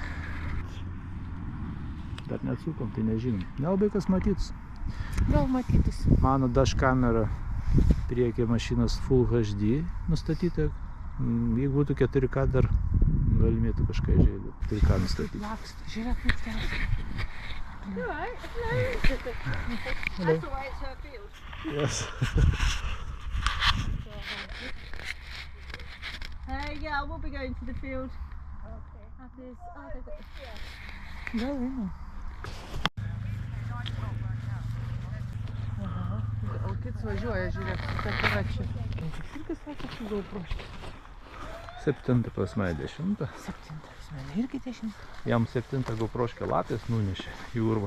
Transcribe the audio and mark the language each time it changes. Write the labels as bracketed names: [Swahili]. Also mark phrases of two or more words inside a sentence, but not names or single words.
[Lithuanian] Dar neatsukom, tai nežinom. Nelabai kas matytus. Gal matytus. Mano dash kamera priekyje mašinos Full HD nustatyta. Jeigu būtų 4K, dar galimėtų kažką žiūrėti. 4K nustatyti. Laksta, žiūrėk kaip ten. [English] That's the way it's her field. Yes. Yeah, I will be going to the field. Okay. After this, they've got the... [Lithuanian] Gal einam. O kits važiuoja, žiūrėk, su takiračiu. Irgi sakė, su GoProškė. 7 pas mane 10. 7 pas mane irgi 10. Jam 7 GoProškė lapės nunešė į urvą.